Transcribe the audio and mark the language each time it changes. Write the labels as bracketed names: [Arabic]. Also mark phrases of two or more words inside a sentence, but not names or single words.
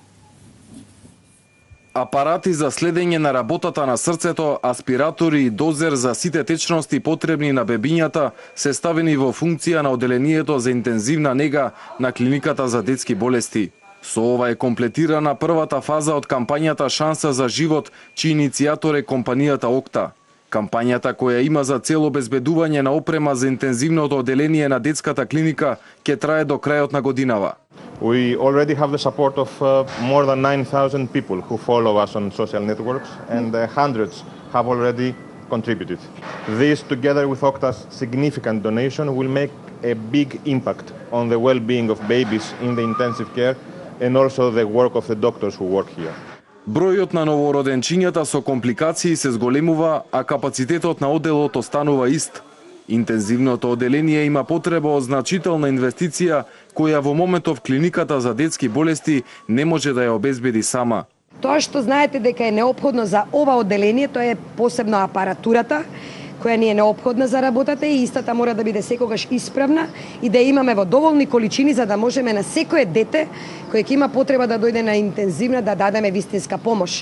[Macedonian] Апарати за следење на работата на срцето, аспиратори и дозер за сите течности потребни на бебињата се ставени во функција на одделението за интензивна нега на клиниката за детски болести. Со ова е комплетирана првата фаза од кампањата Шанса за живот, чиј иницијатор е компанијата Окта. Кампањата, која има за цел обезбедување на опрема за интензивното одделение на детската клиника, ќе трае до крајот на годинава. [English] We already have the support of more than 9,000 people who follow us on social networks, and hundreds have already contributed. This, together with Okta's significant donation, will make a big impact on the well-being of babies in the intensive care and also the work of the doctors who work here. [Macedonian] Бројот на новороденчињата со компликации се зголемува, а капацитетот на одделот останува ист. Интензивното одделение има потреба од значителна инвестиција, која во моментов клиниката за детски болести не може да ја обезбеди сама. Тоа што знаете дека е неопходно за ова одделение, тоа е посебно апаратурата, која ни е неопходна за работата и истата мора да биде секогаш исправна и да имаме во доволни количини за да можеме на секое дете кој ќе има потреба да дојде на интензивна да дадеме вистинска помош.